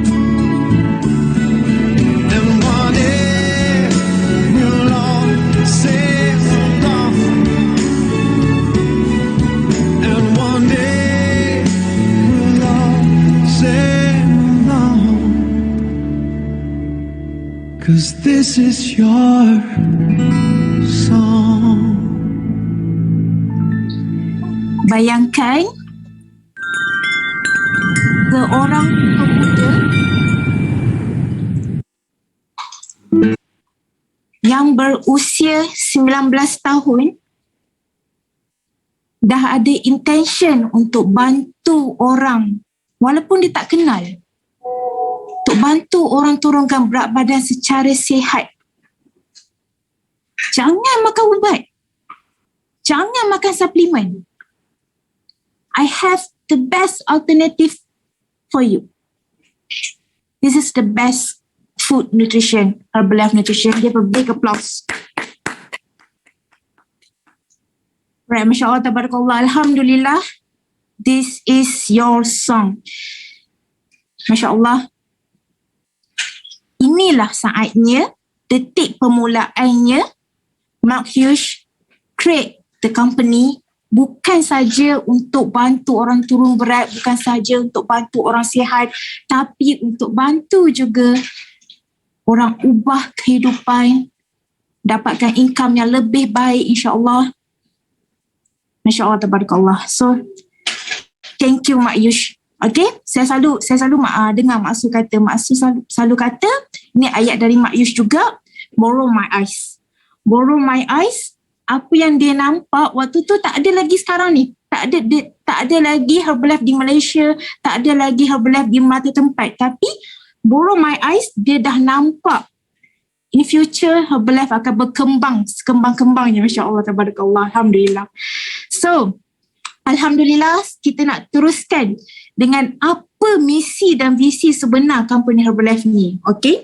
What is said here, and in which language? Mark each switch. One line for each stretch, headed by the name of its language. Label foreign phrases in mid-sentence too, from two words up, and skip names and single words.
English: And one day we'll all say so long. And one day we'll all say long. 'Cause this is your song.
Malay: Bayangkan seorang pemuda yang berusia 19 tahun dah ada intention untuk bantu orang walaupun dia tak kenal, untuk bantu orang turunkan berat badan secara sihat. Jangan makan ubat, jangan makan suplemen.
English: I have the best alternative for you. This is the best food nutrition, Herbalife Nutrition. Give a big applause. Right,
Arabic: ما شاء الله، تبارك الله، الحمد لله.
English: This is your song.
Arabic: ما شاء الله.
Indonesian: Inilah saatnya, detik permulaannya,
Malay: Mark Hughes
English: create the company
Malay: bukan saja untuk bantu orang turun berat, bukan saja untuk bantu orang sihat, tapi untuk bantu juga orang ubah kehidupan, dapatkan income yang lebih baik,
Arabic: إن شاء الله. ما شاء الله، تبارك الله.
English: So, thank you Mak Yush.
Malay: Okay, saya selalu dengar Mak Su kata, Mak Su selalu kata, ni ayat dari Mak Yush juga,
English: borrow my eyes. Borrow my eyes.
Malay: Apa yang dia nampak waktu tu tak ada lagi sekarang ni. Tak ada lagi Herbalife di Malaysia, tak ada lagi Herbalife di mata tempat.
English: Tapi borrow my eyes,
Malay: dia dah nampak
English: in future
Malay: Herbalife akan berkembang sekembang-kembangnya.
Arabic: ما شاء الله، تبارك الله، الحمد لله.
Malay: So, Alhamdulillah, kita nak teruskan dengan apa misi dan visi sebenar company Herbalife ni. Okay?